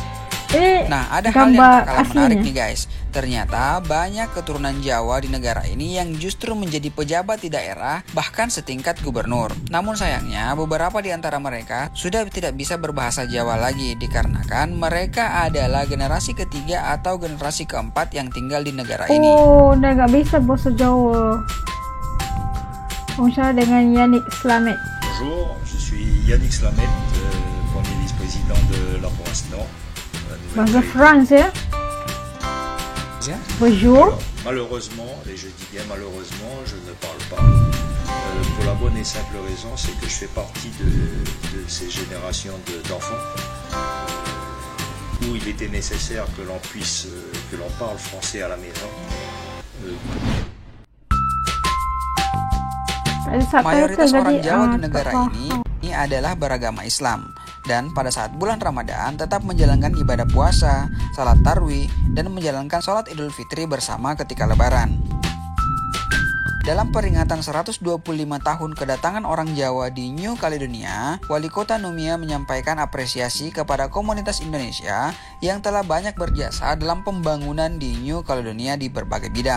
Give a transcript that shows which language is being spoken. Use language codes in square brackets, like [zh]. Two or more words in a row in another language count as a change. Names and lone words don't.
[id] Nah, ada hal yang tak kalah menarik nih guys. Ternyata banyak keturunan Jawa di negara ini yang justru menjadi pejabat di daerah, bahkan setingkat gubernur. Namun sayangnya, beberapa di antara mereka sudah tidak bisa berbahasa Jawa lagi, dikarenakan mereka adalah generasi ketiga atau generasi keempat yang tinggal di negara ini. Oh, udah gak bisa bahasa Jawa. Bersama dengan Yannick Slamet. [fr] Bonjour, je suis Yannick Slamet, premier vice-président de la province Nord. Bahasa France [id] ya? Bonjour. [fr] Alors, malheureusement, et je dis bien malheureusement, je ne parle pas. Pour la bonne et simple raison, c'est que je fais partie de ces générations d'enfants où il était nécessaire que l'on puisse, que l'on parle français à la maison. [id] Mayoritas orang Jawa di negara ini adalah beragama Islam. dan pada saat bulan Ramadan tetap menjalankan ibadah puasa, salat tarawih, dan menjalankan sholat Idul Fitri bersama ketika Lebaran. Dalam peringatan 125 tahun kedatangan orang Jawa di New Caledonia, Wali Kota Numia menyampaikan apresiasi kepada komunitas Indonesia yang telah banyak berjasa dalam pembangunan di New Caledonia di berbagai bidang.